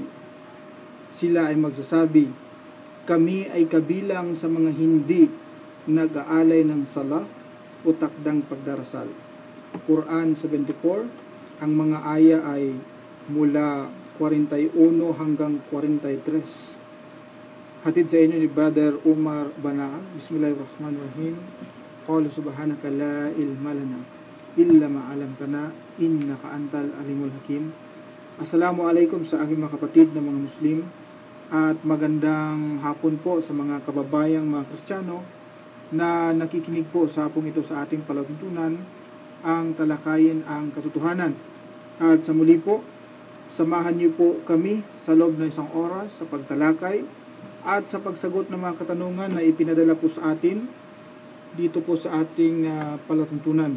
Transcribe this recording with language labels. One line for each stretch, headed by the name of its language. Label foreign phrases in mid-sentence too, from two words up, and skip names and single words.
Filipino: Sila ay magsasabi, kami ay kabilang sa mga hindi nag-aalay ng sala o takdang pagdarasal. Quran 74, ang mga aya ay mula 41 hanggang 43. Hatid sa inyo ni Brother Umar Banaan.
Arabic: بسم الله الرحمن الرحيم. قال سبحانك لا علم لنا إلا ما علمتنا إنك أنت العليم الحكيم.
Filipino: Assalamualaikum sa aking mga kapatid na mga Muslim at magandang hapon po sa mga kababayang mga Kristiyano na nakikinig po sa hapong ito sa ating palatuntunan, ang talakayin ang katotohanan. At sa muli po, samahan niyo po kami sa loob ng isang oras sa pagtalakay at sa pagsagot ng mga katanungan na ipinadala po sa atin dito po sa ating palatuntunan.